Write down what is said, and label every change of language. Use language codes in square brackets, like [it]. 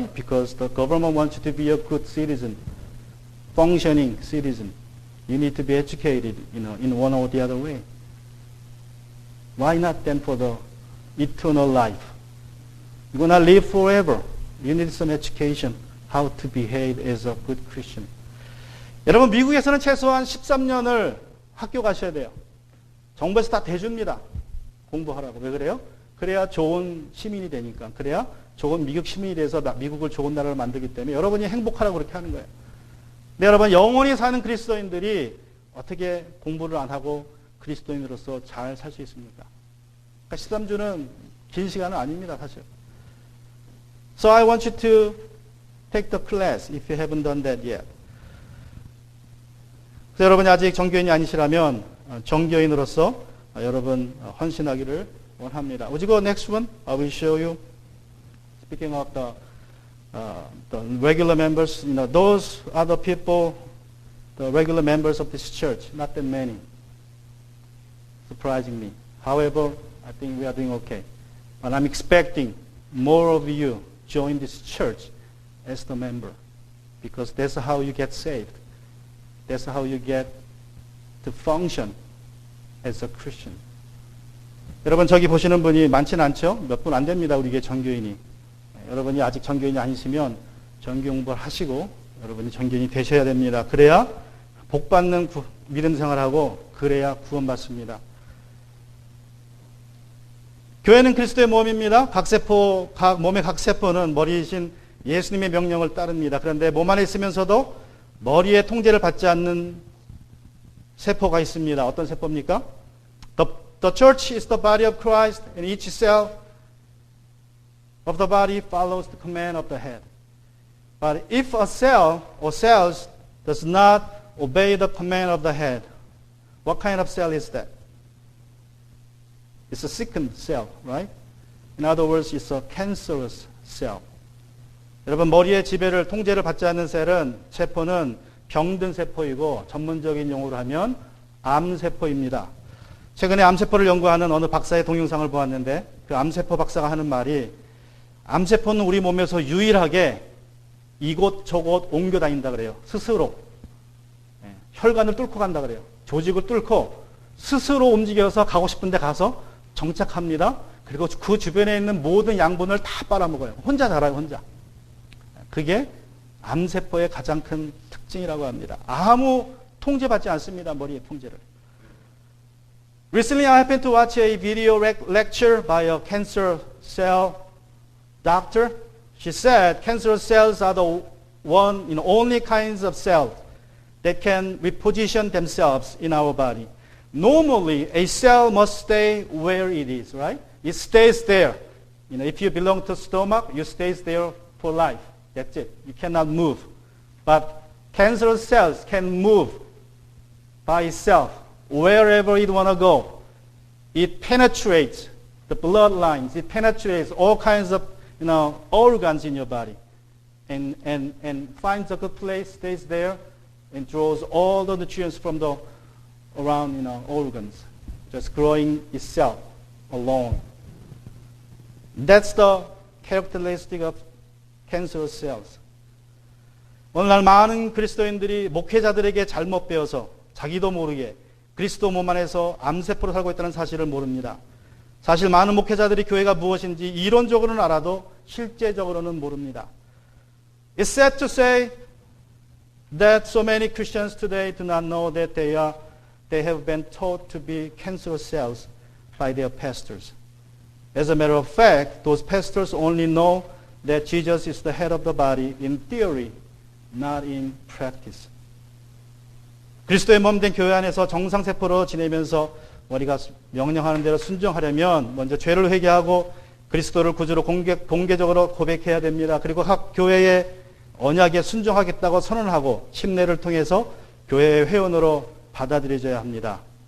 [en] Because the government wants you to be a good citizen, functioning citizen. You need to be educated, in one or the other way. Why not then for the eternal life? You're going to live forever. You need some education, how to behave as a good Christian. [ko] 여러분, 미국에서는 최소한 13년을 학교 가셔야 돼요. 정부에서 다 대줍니다. 공부하라고. 왜 그래요? 그래야 좋은 시민이 되니까. 그래야 좋은 미국 시민이 돼서 미국을 좋은 나라를 만들기 때문에 여러분이 행복하라고 그렇게 하는 거예요. 근데 여러분, 영원히 사는 그리스도인들이 어떻게 공부를 안 하고 그리스도인으로서 잘 살 수 있습니까? 그러니까 13주는 긴 시간은 아닙니다, 사실. [en] So I want you to take the class if you haven't done that yet. [ko] 그래서 여러분이 아직 정교인이 아니시라면 정교인으로서 여러분 헌신하기를 원합니다. [en] Would you go next one? I will show you. Speaking of the regular members, those are the people, the regular members of this church. Not that many, surprisingly. However, I think we are doing okay. But I'm expecting more of you join this church as the member, because that's how you get saved. That's how you get to function as a Christian. [ko] 여러분, 저기 보시는 분이 많지는 않죠? 몇 분 안 됩니다, 우리 교회 정교인이. 여러분이 아직 정교인이 아니시면 정교 공부를 하시고 여러분이 정교인이 되셔야 됩니다. 그래야 복받는 믿음 생활하고 그래야 구원받습니다. 교회는 그리스도의 몸입니다. 몸의 각 세포는 머리이신 예수님의 명령을 따릅니다. 그런데 몸 안에 있으면서도 머리의 통제를 받지 않는 세포가 있습니다. 어떤 세포입니까? [en] The church is the body of Christ, and each cell of the body follows the command of the head. But if a cell or cells does not obey the command of the head, what kind of cell is that? It's a sickened cell, right? In other words, it's a cancerous cell. [ko] 여러분, 머리의 지배를, 통제를 받지 않는 세포는 병든 세포이고 전문적인 용어로 하면 암세포입니다. 최근에 암세포를 연구하는 어느 박사의 동영상을 보았는데 그 암세포 박사가 하는 말이 암세포는 우리 몸에서 유일하게 이곳저곳 옮겨 다닌다 그래요. 스스로. 혈관을 뚫고 간다 그래요. 조직을 뚫고 스스로 움직여서 가고 싶은 데 가서 정착합니다. 그리고 그 주변에 있는 모든 양분을 다 빨아먹어요. 혼자 자라요, 혼자. 그게 암세포의 가장 큰 특징이라고 합니다. 아무 통제받지 않습니다, 머리의 통제를. [en] Recently, I happened to watch a video lecture by a cancer cell doctor. She said cancer cells are the only kinds of cells that can reposition themselves in our body. Normally, a cell must stay where it is, right? It stays there. If you belong to stomach, you stays there for life. That's it. You cannot move. But cancerous cells can move by itself wherever it want to go. It penetrates the bloodlines. It penetrates all kinds of organs in your body, and finds a good place, stays there, and draws all the nutrients from the around organs, just growing itself alone. That's the characteristic of cancerous cells. [ko] 오늘날 많은 그리스도인들이 목회자들에게 잘못 배워서 자기도 모르게 그리스도 몸 안에서 암세포로 살고 있다는 사실을 모릅니다. 사실 많은 목회자들이 교회가 무엇인지 이론적으로는 알아도 실제적으로는 모릅니다. [en] It's sad to say that so many Christians today do not know that they have been taught to be cancerous cells by their pastors. As a matter of fact, those pastors only know that Jesus is the head of the body in theory, not in practice. [ko] 그리스도의 몸된 교회 안에서 정상세포로 지내면서 우리가 명령하는 대로 순종하려면 먼저 죄를 회개하고 그리스도를 구주로 공개적으로 고백해야 됩니다. 그리고 각 교회의 언약에 순종하겠다고 선언하고 침례를 통해서 교회의 회원으로 받아들여져야 합니다.